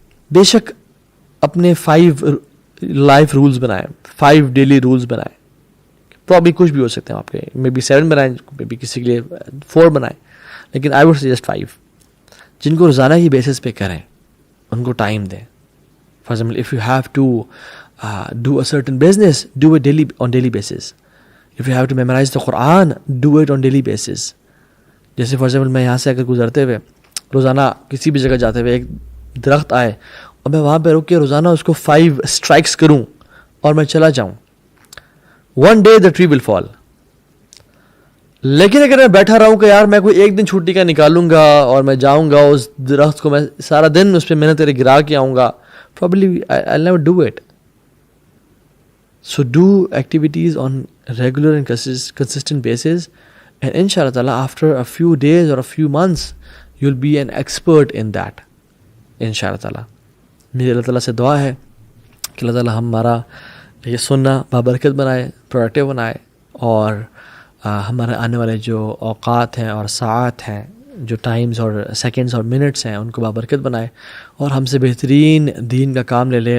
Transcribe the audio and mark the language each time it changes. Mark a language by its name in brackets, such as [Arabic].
[Urdu] بے شک اپنے 5 لائف رولز بنائیں، 5 ڈیلی رولز بنائیں. پرابلی کچھ بھی ہو سکتے ہیں آپ کے، مے بی 7 بنائیں، مے بی کسی کے لیے 4 بنائیں، لیکن [English] I would suggest [Urdu] 5 جن کو روزانہ کی بیسس پہ کریں. ان کو ٹائم دیں. [English] For example if you have to do a certain business, do it on daily basis. If you have to memorize the Quran, do it on daily basis. [Urdu] جیسے for example میں یہاں سے اگر گزرتے ہوئے روزانہ کسی بھی جگہ جاتے ہوئے ایک درخت آئے اور میں وہاں پہ رک کے روزانہ اس کو 5 اسٹرائکس کروں اور میں چلا جاؤں، [English] one day the tree will fall. [Urdu] لیکن اگر میں بیٹھا رہا ہوں کہ یار میں کوئی ایک دن چھٹی کا نکالوں گا اور میں جاؤں گا اس درخت کو میں سارا دن اس پہ محنت کرے گرا کے آؤں گا، [English] probably I'll never do it. So do activities on regular and consistent basis, and inshallah ta'ala after a few days or a few months you'll be an expert in that. [Arabic] inshallah ta'ala. [Urdu] میری اللہ تعالیٰ سے دعا ہے کہ اللہ تعالیٰ ہمارا یہ سننا بابرکت بنائے، پروڈکٹیو بنائے، اور ہمارے آنے والے جو اوقات ہیں اور ساعات ہیں، جو ٹائمز اور سیکنڈز اور منٹس ہیں، ان کو بابرکت بنائے اور ہم سے بہترین دین کا کام لے لے.